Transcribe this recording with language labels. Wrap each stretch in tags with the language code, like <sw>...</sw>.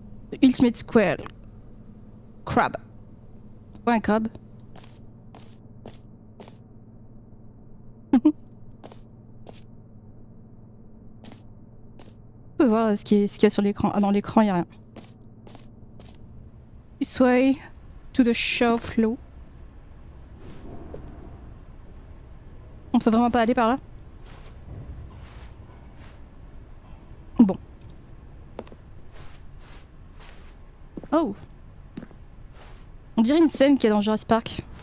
<en>The Ultimate Square. Crab.</en> <fr>Pourquoi un crabe? On peut voir ce qu'il y a sur l'écran. Ah, dans l'écran, il n'y a rien.</fr> <en>This way to the show flow.</en> <fr>On peut vraiment pas aller par là? Bon. Oh. On dirait une scène qu'il y a dans Jurassic Park.</fr>